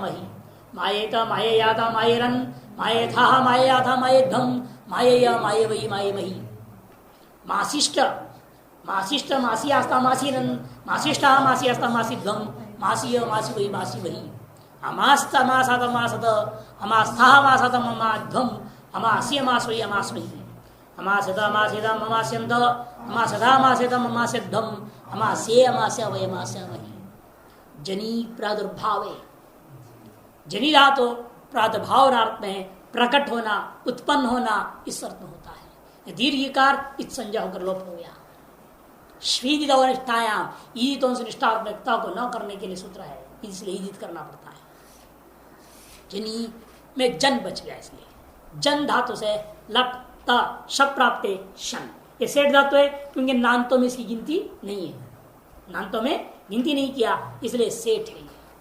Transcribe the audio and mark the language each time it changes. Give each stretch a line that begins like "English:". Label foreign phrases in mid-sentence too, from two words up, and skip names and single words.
Sanskrit: महि मायेत मायेयाता मायेरन् मायेथा मायेयाथा मायेध्वम मायेय माये वही माये महि मासिष्ट मासिष्ट मासी आस्ता मासीरन् मासिष्टा मासी आस्ता मासीध्वम मासीय मासी वही अमास्त मासात मासत अमास्था मासत ममाध्वम अमास्य मास वही अमास्महि अमासत अमासेदम अमास्यन्त अमासदा अमासेदम अमास्यध्वम अमास्य अमास्य वही अमास्यामहि जनी प्रादुर्भावे
Hindi: जनी धातु प्रादुर्भाव अर्थ में प्रकट होना उत्पन्न होना इस अर्थ में होता है दीर्घकार इत संज्ञा होकर लोप हो गया निष्ठायाम ईदितों से निष्ठात्मकता को न करने के लिए सूत्र है इसलिए ईदित करना पड़ता है जनी में जन बच गया इसलिए जन धातु से लट त शब प्राप्त शन ये सेठ धातु है क्योंकि नान्तों में इसकी गिनती नहीं है नान्तों में गिनती नहीं किया इसलिए सेठ है